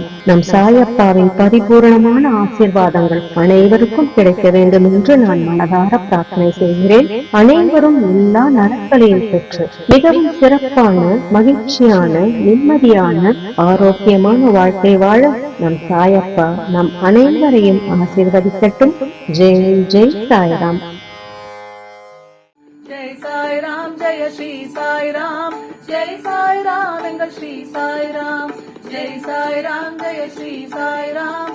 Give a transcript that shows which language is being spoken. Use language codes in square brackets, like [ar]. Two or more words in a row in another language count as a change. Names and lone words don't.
[ta] நம் சாயப்பாவின் பரிபூரணமான ஆசீர்வாதங்கள் அனைவருக்கும் கிடைக்க வேண்டும் என்று நான் மனதார பிரார்த்தனை செய்கிறேன். அனைவரும் எல்லா நலன்களையும் பெற்று மிகவும் சிறப்பான, மகிழ்ச்சியான, நிம்மதியான, ஆரோக்கியமான வாழ்க்கை வாழ நம் சாயப்பா நம் அனைவரையும் ஆசீர்வதிக்கட்டும். ஜெய் ஜெய் சாய்ராம். [hi] जय साई राम, जय श्री साई राम, जय साई राम, एंगल श्री साई राम, जय साई राम, जय श्री साई राम.